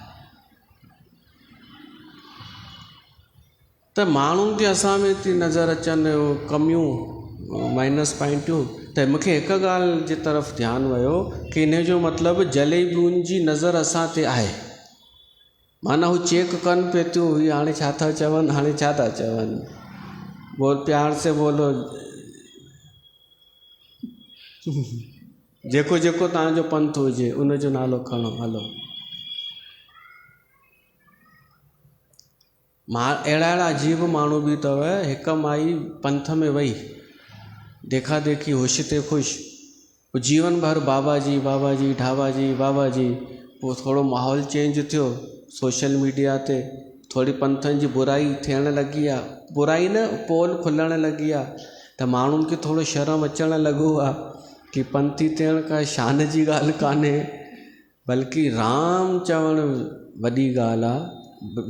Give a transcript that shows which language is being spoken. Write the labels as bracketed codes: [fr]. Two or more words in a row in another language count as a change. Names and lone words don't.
[sd] त माण्हुनि खे असां में थी नज़र अचनि कमियूं माइनस पॉइंटियूं। त मूंखे हिकु ॻाल्हि जी तरफ़ ध्यानु वियो कि इन जो मतिलबु जलेबियुनि जी नज़र असां ते आहे। माना हू चेक कनि पिए थियूं ही हाणे छा था चवनि, हाणे छा था चवनि, [hi] बोल प्यार से बोलो, [sd] जेको जेको तव्हांजो पंथ हुजे उनजो नालो खणो हलो। अहिड़ा अहिड़ा अजीब माण्हू बि अथव। हिकु माई पंथ में वई देखा देखी होश ते ख़ुशि, जीवन भर बाबा जी बाबा जी ढाबा जी बाबा जी। पोइ थोरो माहौल चेंज थियो, [en] social media [sd] ते थोरी पंथनि जी बुराई थियण लॻी आहे, बुराई न पोल खुलण लॻी आहे। त माण्हुनि खे थोरो शर्म अचणु लॻो आहे कि पंथी थियण का शान जी ॻाल्हि कान्हे, बल्कि राम चवणु वॾी ॻाल्हि आहे।